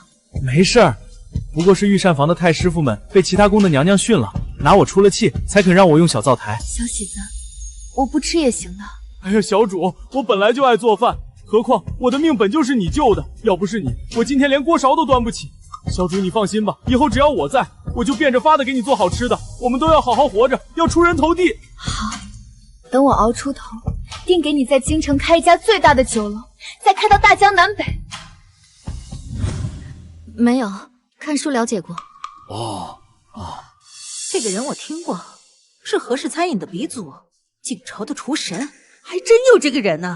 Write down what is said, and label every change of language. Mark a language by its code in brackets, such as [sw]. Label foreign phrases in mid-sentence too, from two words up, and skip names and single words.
[zh] 沒事兒，不過是御膳房的太師傅們被其他宮的娘娘訓了，拿我出了氣，才肯讓我用小灶台。小喜子，我不吃也行的。哎呀，小主，我本來就愛做飯，何況我的命本就是你救的，要不是你，我今天連鍋勺都端不起。小主你放心吧，以後只要我在，我就變着法的給你做好吃的，我們都要好好活着，要出人頭地。好，等我熬出頭，定給你在京城開一家最大的酒樓，再開到大江南北。沒有，看書了解過。這個人我聽過，是何氏餐飲的鼻祖，景朝的廚神，還真有這個人呢。